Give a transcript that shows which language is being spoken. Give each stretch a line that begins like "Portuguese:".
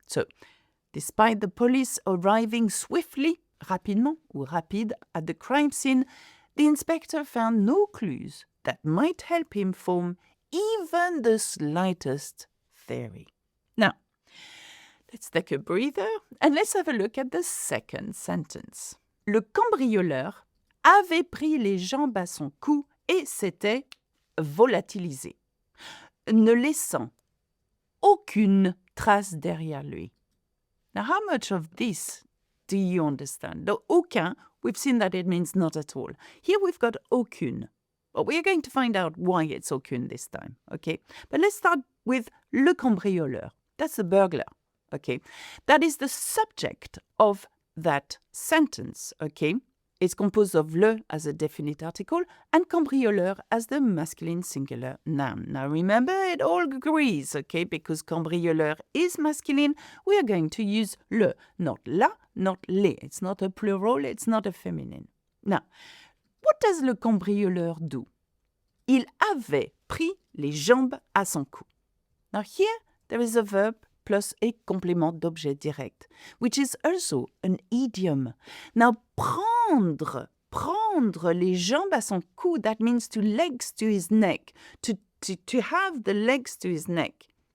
English: So, despite the police arriving swiftly,
French: rapidement ou rapide,
English: at the crime scene, the inspector found no clues that might help him form even the slightest theory. Now, Let's take a breather and let's have a look at the second sentence.
French: Le cambrioleur avait pris les jambes à son cou et s'était volatilisé, ne laissant aucune trace derrière lui.
English: Now, how much of this do you understand? The aucun, we've seen that it means not at all. Here we've got aucune. But we are going to find out why it's aucune this time, okay? But let's start with
French: le cambrioleur.
English: That's the burglar, okay? That is the subject of that sentence, okay? It's composed of le as a definite article and cambrioleur as the masculine singular noun. Now remember, it all agrees, okay? Because cambrioleur is masculine, we are going to use le, not la, not les. It's not a plural, it's not a feminine. Now, what does
French: le cambrioleur
English: do?
French: Il avait pris les jambes à son cou.
English: Now here, there is a verb plus a complément d'objet direct, which is also an idiom. Now,
French: prendre les jambes à son cou,
English: that means to legs to his neck, to have the legs to his neck.